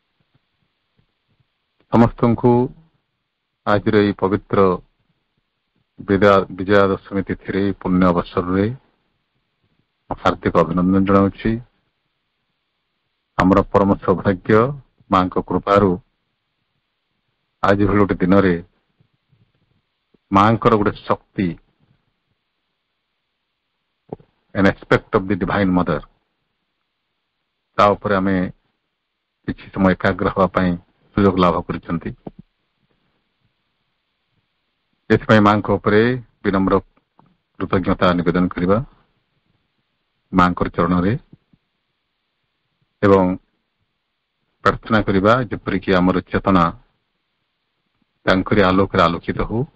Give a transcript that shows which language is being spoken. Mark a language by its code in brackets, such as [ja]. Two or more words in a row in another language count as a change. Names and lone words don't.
[or] ସମସ୍ତଙ୍କୁ ଆଜିର ଏହି ପବିତ୍ର ବିଜୟା ଦଶମୀ ତିଥିରେ ପୁଣ୍ୟ ଅବସରରେ ହାର୍ଦ୍ଦିକ ଅଭିନନ୍ଦନ ଜଣାଉଛି। ଆମର ପରମ ସୌଭାଗ୍ୟ ମାଙ୍କ କୃପାରୁ ଆଜି ଭଳି ଗୋଟେ ଦିନରେ ମାଙ୍କର ଗୋଟେ ଶକ୍ତି, [en] an aspect of the divine mother, [or] ତା ଉପରେ ଆମେ କିଛି ସମୟ ଏକାଗ୍ର ହେବା ପାଇଁ ସୁଯୋଗ ଲାଭ କରିଛନ୍ତି। ଏଥିପାଇଁ ମାଙ୍କ ଉପରେ ବିନମ୍ର କୃତଜ୍ଞତା ନିବେଦନ କରିବା ମାଙ୍କର ଚରଣରେ ଏବଂ ପ୍ରାର୍ଥନା କରିବା ଯେପରିକି ଆମର ଚେତନା ତାଙ୍କରି ଆଲୋକରେ ଆଲୋକିତ ହଉ।